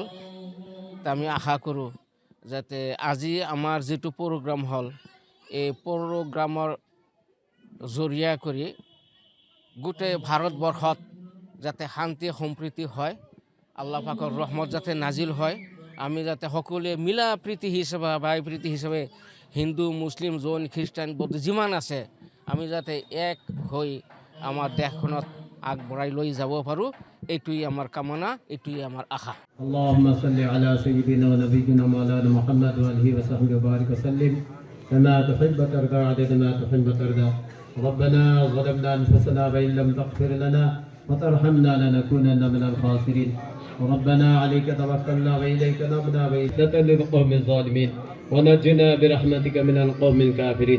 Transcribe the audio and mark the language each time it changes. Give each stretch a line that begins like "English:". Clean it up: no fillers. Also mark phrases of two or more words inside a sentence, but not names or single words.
Assamese: আমি আশা কৰোঁ যাতে আজি আমাৰ যিটো প্ৰগ্ৰাম হ'ল, এই প্ৰগ্ৰামৰ জৰিয়া কৰি গোটেই ভাৰতবৰ্ষত যাতে শান্তি সম্প্ৰীতি হয়, আল্লাহ পাকৰ ৰহমত যাতে নাজিল হয়, আমি যাতে সকলোৱে মিলা প্ৰীতি হিচাপে, ভাই প্ৰীতি হিচাপে হিন্দু, মুছলিম, জৈন, খ্ৰীষ্টান, বৌদ্ধ যিমান আছে, আমি যাতে এক হৈ আমাৰ দেশখনত আগবঢ়াই লৈ যাব পাৰোঁ, এইটোৱেই আমাৰ কামনা, এইটোৱেই আমাৰ আশা।
Arabic: اللهم صل على سيدنا ونبينا مولانا محمد وعلى آله وصحبه وبارك وسلم كما تحب وترضى عدد ما تحب وترضى. ربنا ظلمنا انفسنا وان لم تغفر لنا وترحمنا لنكونن من الخاسرين. ربنا عليك توكلنا واليك نبنا وإليك للقوم الظالمين ونجنا برحمتك من القوم الكافرين.